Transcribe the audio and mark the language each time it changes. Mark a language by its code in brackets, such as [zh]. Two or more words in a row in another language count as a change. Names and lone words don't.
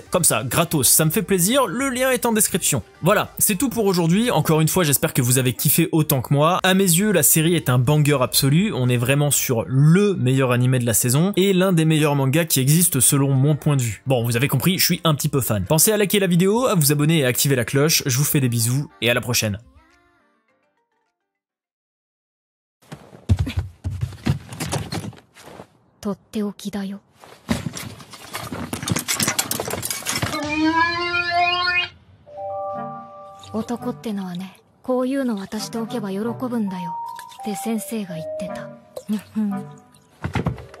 [fr] Comme ça, gratos, ça me fait plaisir, le lien est en description. Voilà, c'est tout pour aujourd'hui, encore une fois j'espère que vous avez kiffé autant que moi. À mes yeux, la série est un banger absolu, on est vraiment sur le meilleur animé de la saison, et l'un des meilleurs mangas qui existent selon mon point de vue. Bon, vous avez compris, je suis un petit peu fan. Pensez à liker la vidéo, à vous abonner et à activer la cloche, je vous fais des bisous, et à la prochaine. [ja] とっておきだよ。男ってのはね、こういうの渡しておけば喜ぶんだよって先生が言ってた。